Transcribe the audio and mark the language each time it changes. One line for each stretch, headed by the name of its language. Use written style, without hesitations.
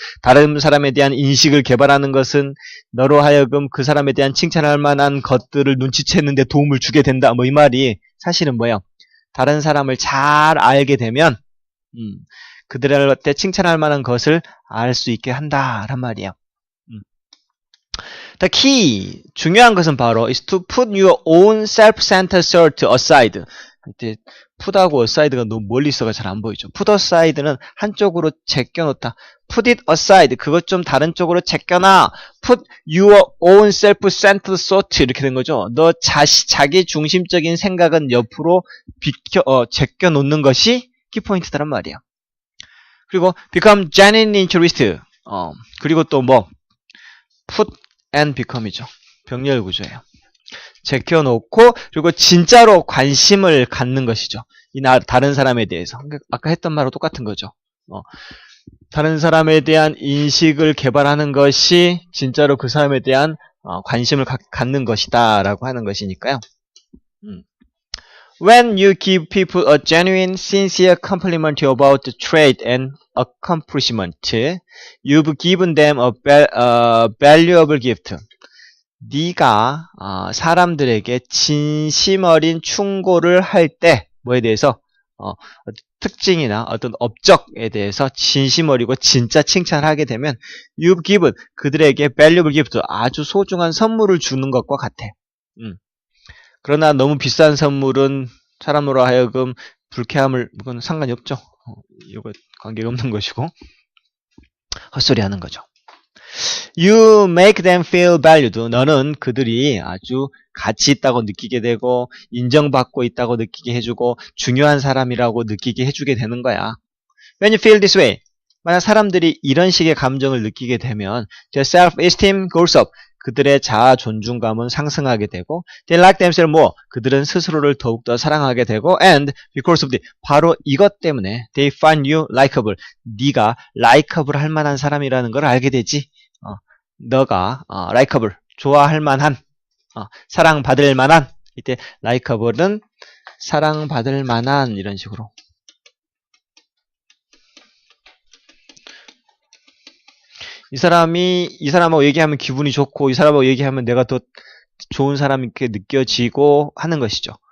Korean: 다른 사람에 대한 인식을 개발하는 것은 너로 하여금 그 사람에 대한 칭찬할 만한 것들을 눈치채는 데 도움을 주게 된다. 뭐 이 말이 사실은 뭐예요? 다른 사람을 잘 알게 되면 그들한테 칭찬할 만한 것을 알 수 있게 한다란 말이에요.
English: The key,
Korean: 중요한 것은 바로
English: is to put your own self-centered thought aside.
Korean: 이때 put하고 aside가 너무 멀리 있어가 잘 안 보이죠. put aside는 한쪽으로 제껴놓다.
English: put it aside,
Korean: 그것 좀 다른 쪽으로 제껴놔.
English: put your own self-centered thought
Korean: 이렇게 된 거죠. 너 자기 중심적인 생각은 옆으로 제껴놓는 것이 키포인트다란 말이에요. 그리고
English: become genuine interest.
Korean: 그리고 또 뭐 put and become이죠. 병렬 구조예요. 제껴놓고 그리고 진짜로 관심을 갖는 것이죠. 다른 사람에 대해서. 아까 했던 말하고 똑같은 거죠. 다른 사람에 대한 인식을 개발하는 것이 진짜로 그 사람에 대한 관심을 갖는 것이다 라고 하는 것이니까요.
English: When you give people a genuine, sincere compliment about the trait and accomplishment, you've given them a valuable gift.
Korean: 네가 사람들에게 진심 어린 충고를 할 때 뭐에 대해서 특징이나 어떤 업적에 대해서 진심 어리고 진짜 칭찬을 하게 되면
English: you've given
Korean: 그들에게
English: valuable gift
Korean: 아주 소중한 선물을 주는 것과 같아. 그러나 너무 비싼 선물은 사람으로 하여금 불쾌함을 그건 상관이 없죠. 이거 관계가 없는 것이고 헛소리 하는 거죠.
English: You make them feel valued.
Korean: 너는 그들이 아주 가치 있다고 느끼게 되고 인정받고 있다고 느끼게 해주고 중요한 사람이라고 느끼게 해주게 되는 거야.
English: When you feel this way,
Korean: 만약 사람들이 이런 식의 감정을 느끼게 되면
English: their self-esteem goes up.
Korean: 그들의 자아 존중감은 상승하게 되고
English: they like themselves more.
Korean: 그들은 스스로를 더욱더 사랑하게 되고
English: and because of the
Korean: 바로 이것 때문에
English: they find you likable.
Korean: 네가 likeable 할 만한 사람이라는 걸 알게 되지. 너가 likeable 좋아할 만한 사랑받을 만한 이때 likeable은 사랑받을 만한 이런 식으로 이 사람하고 얘기하면 기분이 좋고 이 사람하고 얘기하면 내가 더 좋은 사람이 이렇게 느껴지고 하는 것이죠.